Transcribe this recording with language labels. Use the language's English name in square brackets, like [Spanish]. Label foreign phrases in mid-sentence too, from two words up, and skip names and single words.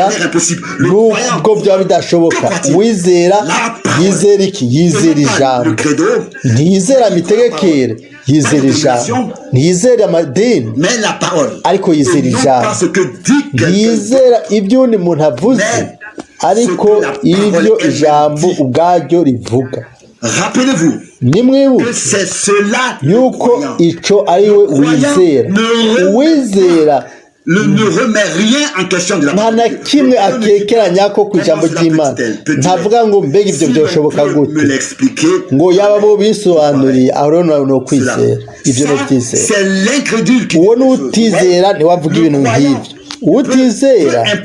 [Rundi] nubwo byaba bidashoboka uwizera yizera iki yizera ijambo ntiyizera mitegekere yizera ijambo ntiyizera amadini ariko yizera ijambo ntiyizera ibyo undi muntu avuze ariko ibyo ijambo ubwaryo rivuga nimwibuke yuko ico ari we wizera uwizera nta na kimwe akekeranya ko ku ijambo ry'Imana ntavuga ngo mbega ibyo byoshoboka gute ngo yaba bo bisobanuriye aho rero no kwizera ibyo no byizera uwo n'utizera ntiwavuga ibintu nk'ibyo utizera